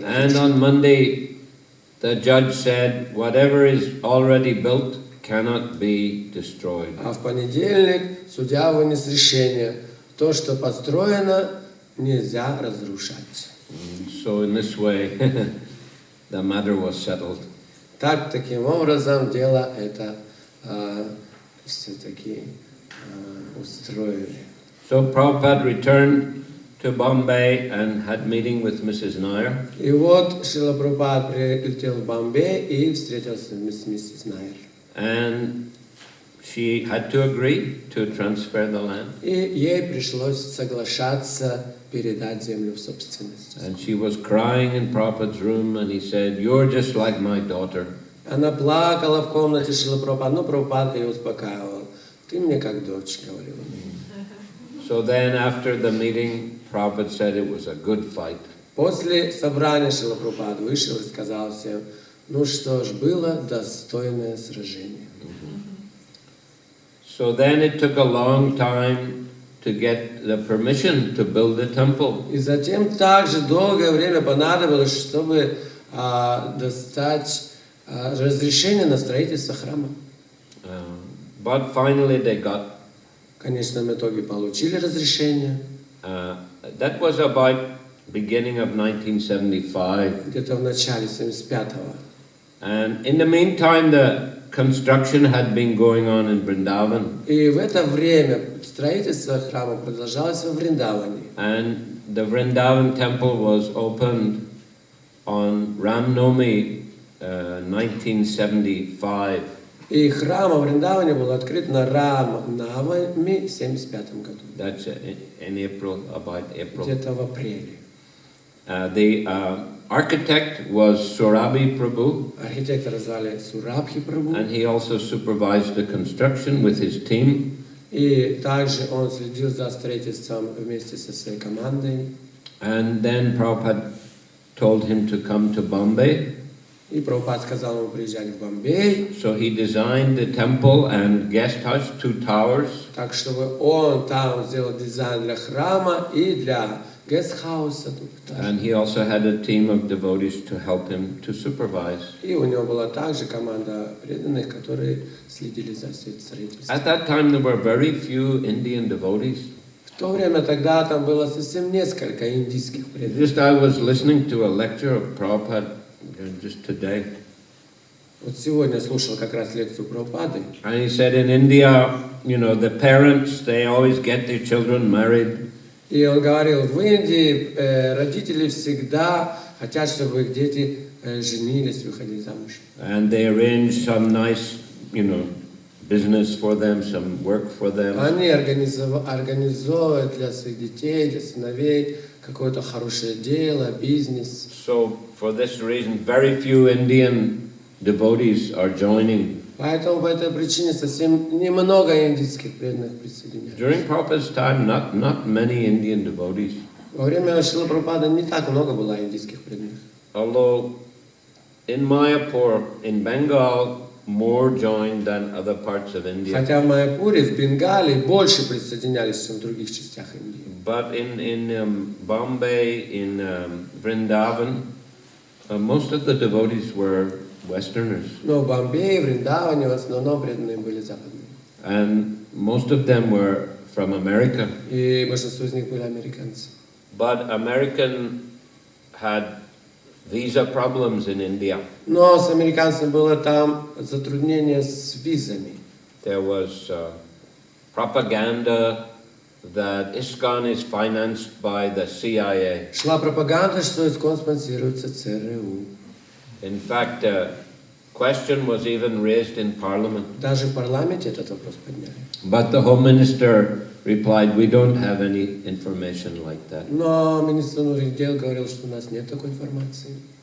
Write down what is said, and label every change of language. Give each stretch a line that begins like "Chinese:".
English: And on Monday, the judge said, whatever is already built cannot be destroyed.
Russian: А в понедельник судья вынес решение, то, что построено, нельзя разрушать.
English: So in this way, the matter was settled.
Russian: Таким образом, дело это все-таки устроили.
English: So Prabhupada returned to Bombay and had meeting with Mrs. Nair.
Russian: И вот Шрила Прабхупада прилетел в Бомбей и встретился с миссис Найер.
English: And she had to agree to transfer the land.
Russian: И ей пришлось соглашаться передать землю в собственность.
English: And she was crying in Prabhupada's room, and he said, "You're just like my daughter."
Russian: Она плакала в комнате Шрилы Прабхупады, но Прабхупада ее успокаивал. Ты мне как дочь, говорил он.
English: So then after the meeting, Prabhupada said it was a good fight.
Russian: После собрания Шрила Прабхупада вышел и сказал всем, ну что ж, было достойное сражение.
English: So then it took a long time to get the permission to build the temple.
Russian: И затем также долгое время понадобилось, чтобы достать разрешение на строительство храма.
English: But finally they got.
Russian: В конечном итоге получили разрешение.
English: That was about beginning of 1975.
Russian: Где-то в начале 75-го.
English: And in the meantime, the construction had been going on in Vrindavan.
Russian: И в это время строительство храма продолжалось во Вриндаване.
English: And the Vrindavan temple was opened on Ram Navami 1975.
Russian: И храм в Вриндаване был открыт на Рам-Навами в 75 году.
English: That's in April, about April.
Russian: Где-то в апреле.
English: The architect was Surabhi Prabhu,
Russian: Архитектора звали Сурабхи Прабху.
English: and he also supervised the construction with his team.
Russian: И также он следил за строительством вместе со своей командой.
English: And then Prabhupada told him to come to Bombay.
Russian: И Прабхупад сказал ему приезжать в Бомбей.
English: So he designed the temple and guest house, 2 towers.
Russian: Так, чтобы он там сделал дизайн для храма и для гестхауса.
English: And he also had a team of devotees to help him to supervise.
Russian: И у него была также команда преданных, которые следили за всем строительством.
English: At that time there were very few Indian devotees.
Russian: В то время тогда там было совсем несколько индийских преданных.
English: Just I was listening to a lecture of Prabhupada just today.
Russian: Вот сегодня слушал как раз лекцию Прабхупады.
English: And he said in India, you know, the parents, they always get their children married.
Russian: И он говорил, в Индии родители всегда хотят, чтобы их дети женились, выходили замуж.
English: And they arrange some nice, you know, business for them, some work for them.
Russian: Они организовывают для своих детей, для сыновей какое-то хорошее дело, бизнес.
English: So for this reason, very few Indian devotees are joining.
Russian: Поэтому по этой причине совсем немного индийских преданных присоединяются.
English: During Prabhupada's time, not many Indian devotees.
Russian: Во время Шрилы Прабхупады не так много было индийских преданных.
English: Although in Mayapur, in Bengal, more joined than other parts of India.
Russian: Хотя в Майяпуре, в Бенгалии больше присоединялись, чем в других частях Индии.
English: But in Bombay, in Vrindavan, most of the devotees were Westerners.
Russian: Но в Бомбее, в Вриндаване в основном преданные были западные.
English: And most of them were from America.
Russian: И большинство из них были американцы.
English: But American had visa problems in India.
Russian: Но с американцами было там затруднение с визами.
English: There was propaganda that ISKCON is financed by the CIA.
Russian: Шла пропаганда, что ИСККОН спонсируется ЦРУ.
English: In fact, a question was even raised in Parliament.
Russian: Даже в парламенте этот вопрос подняли.
English: But the Home Minister replied, we don't have any information like that.
Russian: Но министр внутренних дел говорил, что у нас нет такой информации.